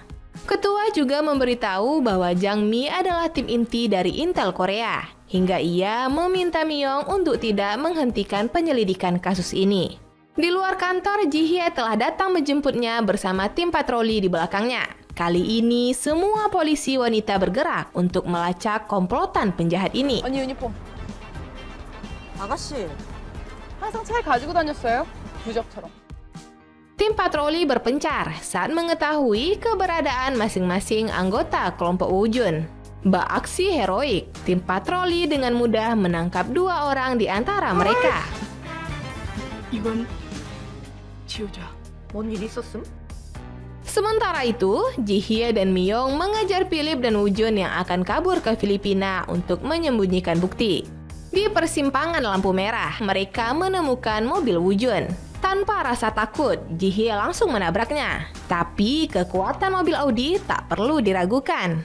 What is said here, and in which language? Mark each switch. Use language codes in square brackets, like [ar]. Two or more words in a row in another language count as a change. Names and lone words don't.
[id] Ketua juga memberitahu bahwa Jang Mi adalah tim inti dari Intel Korea, hingga ia meminta Miyong untuk tidak menghentikan penyelidikan kasus ini. Di luar kantor, Ji Hye telah datang menjemputnya bersama tim patroli di belakangnya. Kali ini, semua polisi wanita bergerak untuk melacak komplotan penjahat ini. [ko] 언니 유니폼. 아가씨, 항상 차 가지고 다녔어요. 부적처럼. [id] Tim patroli berpencar saat mengetahui keberadaan masing-masing anggota kelompok Woo-jun. Beraksi heroik, tim patroli dengan mudah menangkap 2 orang di antara mereka. [ko] 이건 지우자. 뭔일 있었음? [id] Sementara itu, Ji-hye dan Myung mengejar Philip dan Woo-jun yang akan kabur ke Filipina untuk menyembunyikan bukti. Di persimpangan lampu merah, mereka menemukan mobil Woo-jun. Tanpa rasa takut, Ji-hye langsung menabraknya. Tapi kekuatan mobil Audi tak perlu diragukan.